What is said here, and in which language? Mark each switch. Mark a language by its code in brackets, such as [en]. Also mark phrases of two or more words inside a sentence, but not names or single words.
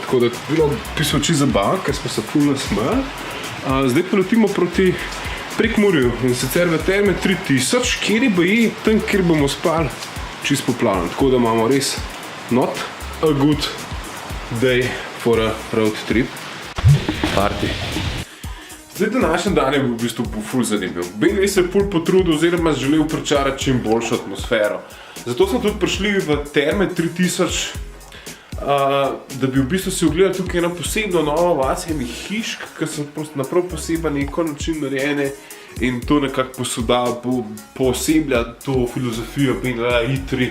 [sl] Tako da je bilo pisal čisto zabavno, ker smo se ful nasmejali. Zdaj pa letimo proti Prekmurju, in sicer v Terme 3000, kjer je baje tam, kjer bomo spali, čisto poplavljeno. Tako da imamo res [en] not a good day for a road trip. [sl] Party. Zdaj, današnji dan je bil v bistvu ful zanimiv. BMW se je ful potrudil oziroma želel pričarati čim boljšo atmosfero. Zato smo tudi prišli v Terme 3000, da bi v bistvu si ogledali tukaj eno posebno novo vas enih hišk, ki so na prav poseben neko način narejene in to nekako pooseblja to filozofijo BMW i3.